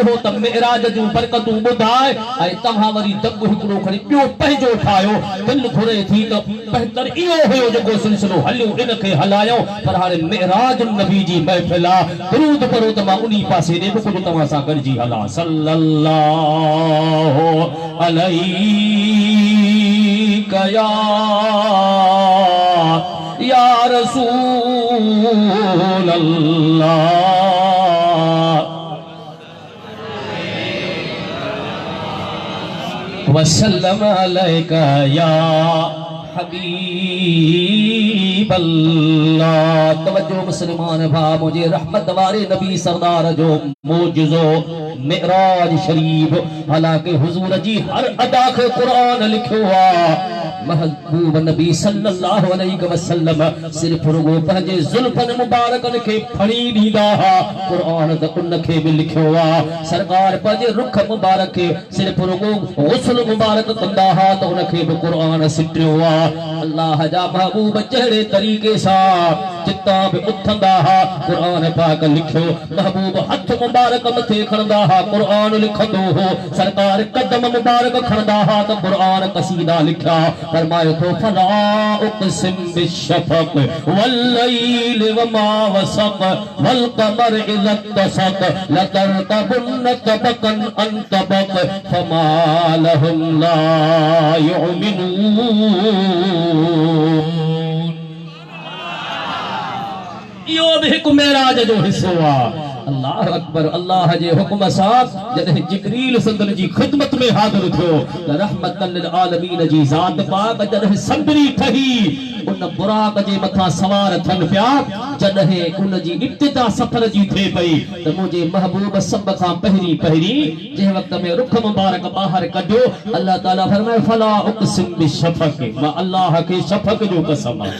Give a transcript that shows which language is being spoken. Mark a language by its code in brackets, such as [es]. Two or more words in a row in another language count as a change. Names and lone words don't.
[sd] हो त मेराज जूं बरकतूं ॿुधाए ऐं तव्हां वरी दॿ हिकिड़ो खणी ॿियो पंहिंजो ठाहियो दिलि घुरे थी त बहितर इहो हुयो जेको सिलसिलो हलियो इनखे हलायो पर हाणे मेराज नबी जी महफ़िल आहे दुरूद पढ़ो त मां उन्ही पासे ॾे बि कुझु तव्हां सां गॾिजी हलां सल्लल्लाहु [ar] عليك يا رسول الله وسلم عليك يا حبيب الله. [sd] तवज्जो मुसलमान भा, मुझे रहमत वाले नबी सरदार जो मोजज़ो मिराज शरीफ, हालांकि हुजूर जी हर अदा के कुरान लिखो आ। महबूब नबी [ar] صلى الله عليه وسلم [sd] सिर्फ रुगो पंहिंजे जुल्फन मुबारकन खे फड़ी ॾींदा हा, कुरान त उन खे बि लिखियो आ। सरकार पंहिंजे रुख मुबारक खे सिर्फ रुगो गुस्ल मुबारक कंदा हा त उन खे बि कुरान सिटियो आ। अल्लाह जा महबूब जहिड़े तरीक़े सां जितां बि उथंदा हा कुरान पाक लिखियो। महबूब हथ मुबारक मथे खणंदा हा कुरान लिखंदो हो। सरकार कदम मुबारक खणंदा हा त कुरान कसीदा लिखिया। फरमायो तो [ar] فلا أقسم بالشفق والليل وما وسق والقمر إذا اتسق لتركبن طبقا عن طبق فما لهم لا يؤمنون. [sd] यो भी हिकु मेराज जो हिस्सो आ। [ar] الله أكبر. [sd] अल्लाह जे हुक्म सां जॾहिं जिब्रील संदन जी खिदमत में हाज़िर थियो त [ar] رحمة للعالمين [sd] जी ज़ात पाक जॾहिं संभरी ठही उन बुराक जे मथां सवार थियनि पिया, जॾहिं उन जी इब्तिदा सफ़र जी थिए पई त मुंहिंजे महबूब सभ खां पहिरीं जंहिं वक़्त में रुख मुबारक ॿाहिरि कढियो, अल्लाह ताला फरमाए [ar] فلا أقسم بالشفق, [sd] मां अल्लाह खे शफ़क़ जो कसम आहे।